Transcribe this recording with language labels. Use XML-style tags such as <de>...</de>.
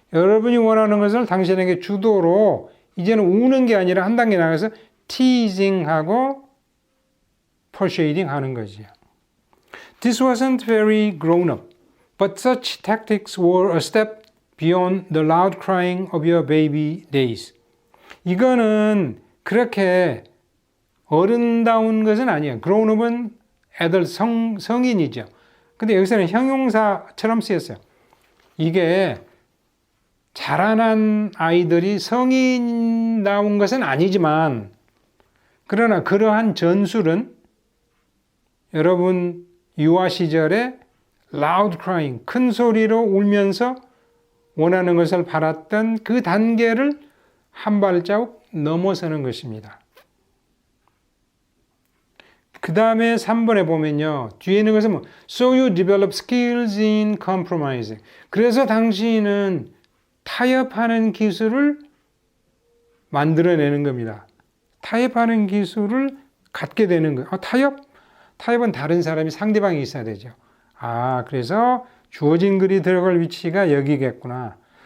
<ko>여러분이 원하는 것을 당신에게 주도록 이제는 우는 게 아니라 한 단계 나가서 teasing하고 persuading 하는 거지요.</ko> <en>This wasn't very grown up, but such tactics were a step beyond the loud crying of your baby days.</en> <ko>이거는 그렇게 어른다운 것은 아니에요. grown up은 애들 성인이죠. 근데 여기서는 형용사처럼 쓰였어요. 이게 자라난 아이들이 성인다운 것은 아니지만 그러나 그러한 전술은 여러분 유아 시절에 loud crying, 큰 소리로 울면서 원하는 것을 바랐던 그 단계를 한 발자국 넘어서는 것입니다. 그 다음에 3번에 보면요. 뒤에 있는 것은 뭐</ko> <en>So you develop skills in compromising.</en> <ko>그래서 당신은 타협하는 기술을 만들어내는 겁니다. 타협하는 기술을 갖게 되는 거예요. 타협은 다른 사람이 상대방이 있어야 되죠. 그래서 주어진 글이 들어갈 위치가 여기겠구나.</ko>